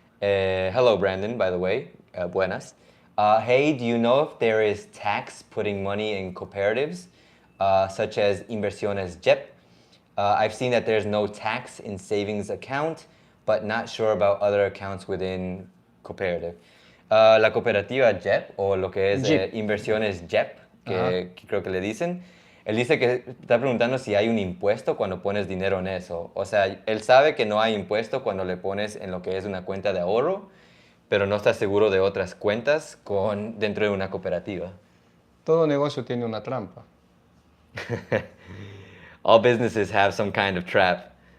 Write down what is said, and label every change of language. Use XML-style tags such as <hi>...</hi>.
<en>Hello, Brandon, by the way. Buenas. Hey, do you know if there is tax putting money in cooperatives, such as inversiones JEP? I've seen that there's no tax in savings account, but not sure about other accounts within cooperative.</en> <es>La cooperativa JEP, o lo que es inversiones JEP, que creo que le dicen, él dice que está preguntando si hay un impuesto cuando pones dinero en eso. O sea, él sabe que no hay impuesto cuando le pones en lo que es una cuenta de ahorro, pero no está seguro de otras cuentas dentro de una cooperativa. Todo negocio tiene una trampa.</es> <en>All businesses have some kind of trap.</en>